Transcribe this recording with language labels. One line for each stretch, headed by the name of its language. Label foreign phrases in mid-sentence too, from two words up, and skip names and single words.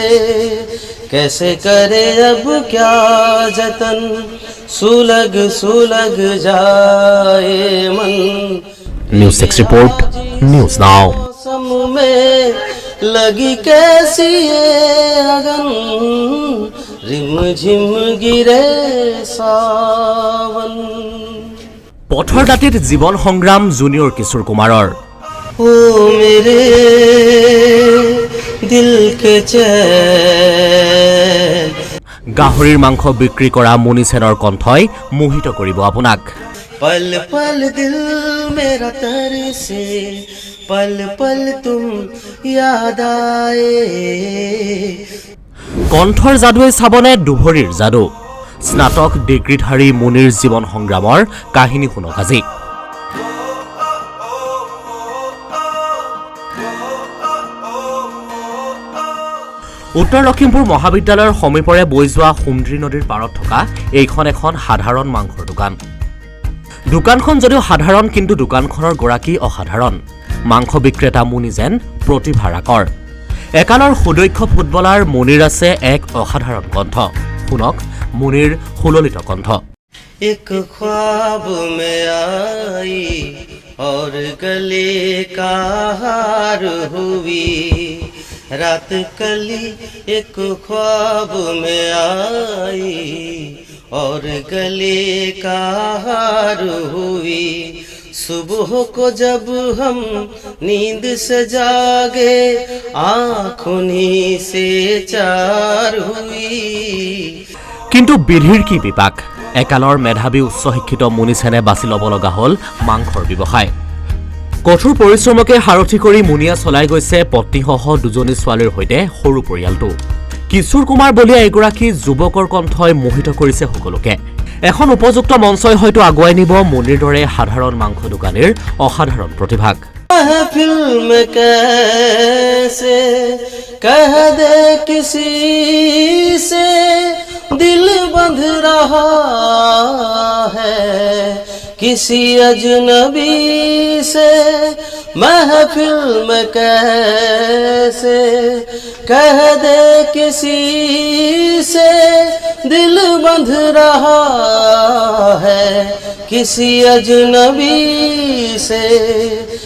Hindi: कैसे करे अब क्या जतन, सुलग सुलग जाए मन। न्यूज़ 6 रिपोर्ट, न्यूज़ नाउ। मौसम में लगी कैसी ये अगन, रिम झिम गिरे सावन।
Assamese: পথৰ দাঁতিত জীৱন সংগ্ৰাম জুনিয়ৰ কিশোৰ কুমাৰৰ।
Hindi: ओ मेरे दिल के चैन।
Assamese: গাহৰিৰ মাংস বিক্ৰী কৰা মুনি সেনৰ কণ্ঠই মোহিত কৰিব আপোনাক।
Hindi: पल पल दिल मेरा तरसे, पल पल तुम याद आए।
Assamese: কণ্ঠৰ যাদুৱে চাবনে দুভৰীৰ যাদু? স্নাতক ডিগ্ৰীধাৰী মুনিৰ জীৱন সংগ্ৰামৰ কাহিনী শুনক আজি। উত্তৰ লখিমপুৰ মহাবিদ্যালয়ৰ সমীপৰে বৈ যোৱা সুমদ্ৰী নদীৰ পাৰত থকা এইখন এখন সাধাৰণ মাংসৰ দোকান। দোকানখন যদিও সাধাৰণ, কিন্তু দোকানখনৰ গৰাকী অসাধাৰণ। মাংস বিক্ৰেতা মুনি যেন প্ৰতিভাৰাকৰ। একালৰ সুদক্ষ ফুটবলাৰ মুনিৰ আছে এক অসাধাৰণ কণ্ঠ। শুনক মুনিৰ সুললিত কণ্ঠ।
Hindi: एक ख्वाब में आई और गले का हार हुई, रात कली एक ख्वाब में आई और गले का हार हुई। सुबह को जब हम नींद से जागे, आँखों से चार हुई।
Assamese: কিন্তু বিধিৰ কি বিপাক? একালৰ মেধাৱী উচ্চ শিক্ষিত মুনি সেনে বাছি ল'ব লগা হ'ল মাংসৰ ব্যৱসায়। কঠোৰ পৰিশ্ৰমকে সাৰথি কৰি মুনিয়া চলাই গৈছে পত্নীসহ দুজনী ছোৱালীৰ সৈতে সৰু পৰিয়ালটো। কিশোৰ কুমাৰ বলিয়া এগৰাকী যুৱকৰ কণ্ঠই মোহিত কৰিছে সকলোকে। এখন উপযুক্ত মঞ্চই হয়তো আগুৱাই নিব মুনিৰ দৰে সাধাৰণ মাংস দোকানীৰ অসাধাৰণ প্ৰতিভাক।
Hindi: महफिल में कैसे कह दे किसी से, दिल बंध रहा है किसी अजनबी से। महफिल में कैसे कह दे किसी से, दिल बंध रहा है किसी अजनबी से।